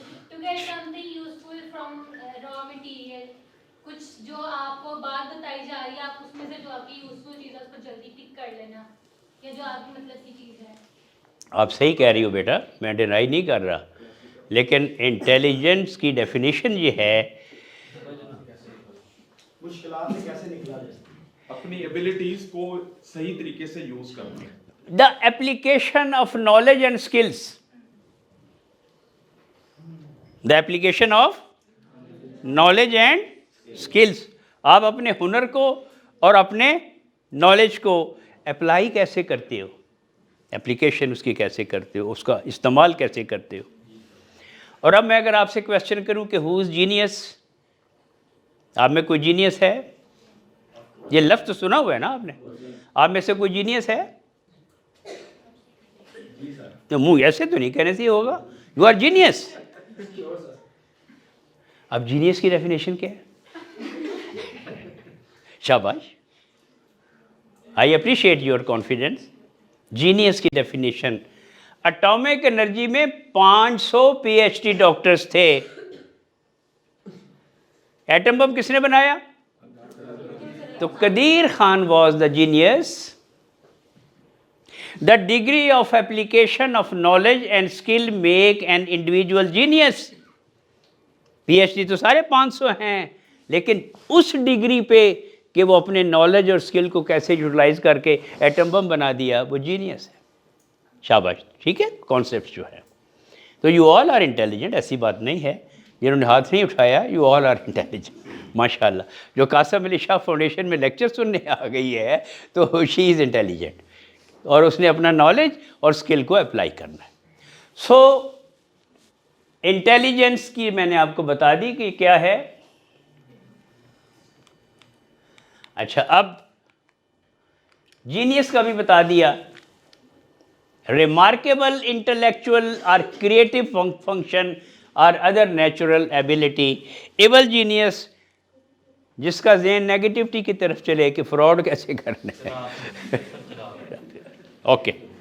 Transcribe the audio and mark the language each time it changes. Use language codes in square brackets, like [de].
[en] To get something useful from raw material, [ur] کچھ جو آپ کو بات بتائی جا رہی ہے, آپ اس میں سے جو آپ کی یوزفل چیز ہے اس کو جلدی پک کر لینا, یا جو آپ کی مطلب کی چیز ہے. آپ صحیح کہہ رہی ہو بیٹا, میں ڈینائی نہیں کر رہا, لیکن انٹیلیجنس کی ڈیفینیشن یہ ہے مشکلات سے کیسے نکلا جائے, اپنی ایبلٹیز کو صحیح طریقے سے یوز کرنا. [en] the application of knowledge and skills. The application of knowledge and skills. [ur] آپ اپنے ہنر کو اور اپنے نالج کو اپلائی کیسے کرتے ہو, اپلیکیشن اس کی کیسے کرتے ہو, اس کا استعمال کیسے کرتے ہو. اور اب میں اگر آپ سے کویسچن کروں کہ [en] who is genius, [ur] آپ میں کوئی جینیس ہے؟ یہ لفظ سنا ہوا ہے نا آپ نے, آپ میں سے کوئی جینیس ہے؟ تو منہ ایسے تو نہیں کہنے سے ہوگا, [en] You are genius. [ur] اب جینیس کی ڈیفینیشن کیا ہے؟ شاباش, [en] I appreciate your confidence. [ur] Genius کی ڈیفینیشن, اٹامک انرجی میں 500 PhD ڈاکٹرز تھے, ایٹم بم کس نے بنایا؟ تو قدیر Khan [en] Was the genius. The degree of application of knowledge and skill make an individual genius. [ur] PhD تو سارے 500 ہیں, لیکن اس ڈگری پہ کہ وہ اپنے نالج اور اسکل کو کیسے یوٹیلائز کر کے ایٹم بم بنا دیا, وہ جینیس ہے. شاباش, ٹھیک ہے, کانسیپٹ جو ہے. تو [en] you all are intelligent, [ur] ایسی بات نہیں ہے. جنہوں نے ہاتھ نہیں اٹھایا, [en] you all are intelligent, [ur] ماشاء اللہ. جو قاسم علی شاہ فاؤنڈیشن میں لیکچر سننے آ گئی ہے تو [en] she is intelligent, [ur] اور اس نے اپنا نالج اور اسکل کو اپلائی کرنا ہے. سو انٹیلیجنس کی میں نے آپ کو بتا دی کہ کیا ہے. اچھا, اب جینیس کا بھی بتا دیا. [en] Remarkable intellectual اور creative function or other natural ability. [ur] Evil genius جس کا ذہن نیگیٹیوٹی کی طرف چلے کہ فراڈ کیسے کرنا ہے. اوکے.